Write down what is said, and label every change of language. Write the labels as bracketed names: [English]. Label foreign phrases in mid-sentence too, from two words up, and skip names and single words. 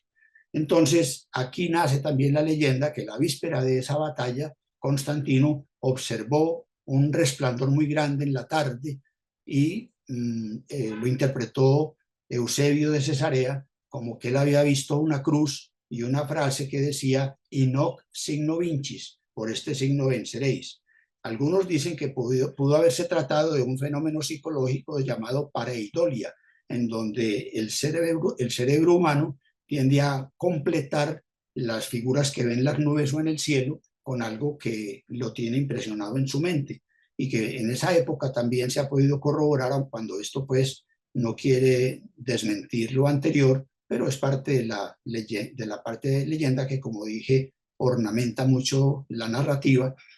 [Spanish] Entonces, aquí nace también la leyenda que la víspera de esa batalla, Constantino observó un resplandor muy grande en la tarde y lo interpretó Eusebio de Cesarea como que él había visto una cruz y una frase que decía [Latin] "In hoc signo vincis", [Spanish] por este signo venceréis. Algunos dicen que pudo haberse tratado de un fenómeno psicológico llamado pareidolia, en donde el cerebro humano tiende a completar las figuras que ven las nubes o en el cielo con algo que lo tiene impresionado en su mente, y que en esa época también se ha podido corroborar, cuando esto pues no quiere desmentir lo anterior, pero es parte de la parte de leyenda que, como dije, ornamenta mucho la narrativa.